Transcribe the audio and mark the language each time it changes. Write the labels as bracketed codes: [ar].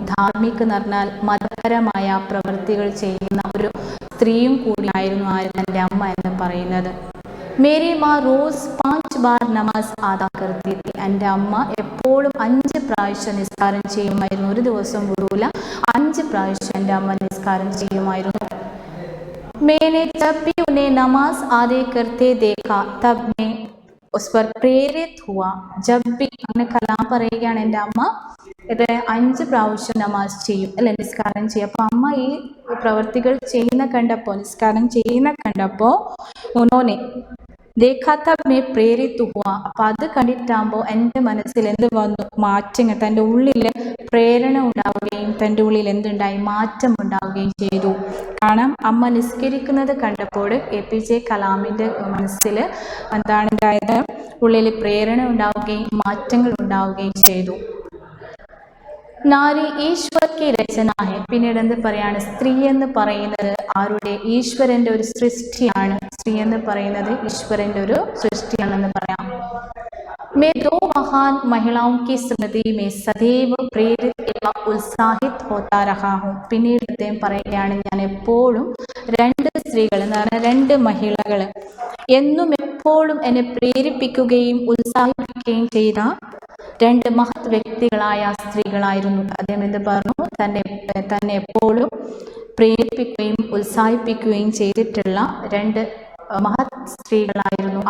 [ml] ധാർമ്മിക് എന്ന് പറഞ്ഞാൽ മതപരമായ പ്രവൃത്തികൾ ചെയ്യുന്ന ഒരു സ്ത്രീയും കൂടിയായിരുന്നു ആര്, തൻ്റെ അമ്മ എന്ന് പറയുന്നത്. [hi] മേരി മാ റോസ് 5 ബാർ നമാസ് ആദാ കർത്തി തി. [ml] എൻ്റെ അമ്മ എപ്പോഴും 5 പ്രാവശ്യം നിസ്കാരം ചെയ്യുമായിരുന്നു. ഒരു ദിവസം വിടൂല, 5 പ്രാവശ്യം എൻ്റെ അമ്മ നിസ്കാരം ചെയ്യുമായിരുന്നു. [hi] मैंने जब भी उन्हें नमाज आदे करते देखा तब मैं उस पर प्रेरित हुआ. जब भी [ml] അങ്ങനെ കലാം പറയുകയാണ്, എൻ്റെ അമ്മ ഇത് 5 പ്രാവശ്യം നമാസ് ചെയ്യും അല്ലെ, നിസ്കാരം ചെയ്യും. അപ്പോൾ അമ്മ ഈ പ്രവർത്തികൾ ചെയ്യുന്ന കണ്ടപ്പോൾ, നിസ്കാരം ചെയ്യുന്ന കണ്ടപ്പോൾ [hi] ഉന്നോനെ ദേഖാ തബ് മേ പ്രേരിത് ഹുവ. [ml] അപ്പം അത് കണ്ടിട്ടാകുമ്പോൾ എൻ്റെ മനസ്സിൽ എന്ത് വന്നു, മാറ്റങ്ങൾ, തൻ്റെ ഉള്ളിൽ പ്രേരണ ഉണ്ടാവുകയും തൻ്റെ ഉള്ളിൽ എന്തുണ്ടായി, മാറ്റം ഉണ്ടാവുകയും ചെയ്തു. കാരണം അമ്മ നിസ്കരിക്കുന്നത് കണ്ടപ്പോൾ APJ കലാമിൻ്റെ മനസ്സിൽ എന്താണ് ഉണ്ടായത്, ഉള്ളിൽ പ്രേരണ ഉണ്ടാവുകയും മാറ്റങ്ങൾ ഉണ്ടാവുകയും ചെയ്തു. [hi] നാരി ഈശ്വർക്ക് രചനാഹെ. [ml] പിന്നീട് എന്ത് പറയാണ്, സ്ത്രീ എന്ന് പറയുന്നത് ആരുടെ, ഈശ്വരൻ്റെ ഒരു സൃഷ്ടിയാണ്. സ്ത്രീ എന്ന് പറയുന്നത് ഈശ്വരൻ്റെ ഒരു സൃഷ്ടിയാണെന്ന് പറയാം. [hi] मैं 2 महान महिलाओं की स्मृति में सदैव प्रेरित एवं उत्साहित होता रहा हूँ. [ml] പിന്നീട് അദ്ദേഹം പറയുകയാണ്, ഞാൻ എപ്പോഴും 2 സ്ത്രീകൾ എന്ന് പറഞ്ഞാൽ 2 മഹിളകൾ എന്നും എപ്പോഴും എന്നെ പ്രേരിപ്പിക്കുകയും ഉത്സാഹിപ്പിക്കുകയും ചെയ്ത 2 മഹത് വ്യക്തികളായ സ്ത്രീകളായിരുന്നു. അദ്ദേഹം എന്ത് പറഞ്ഞു, തന്നെ എപ്പോഴും പ്രേരിപ്പിക്കുകയും ഉത്സാഹിപ്പിക്കുകയും ചെയ്തിട്ടുള്ള 2 മഹത് സ്ത്രീകളായിരുന്നു.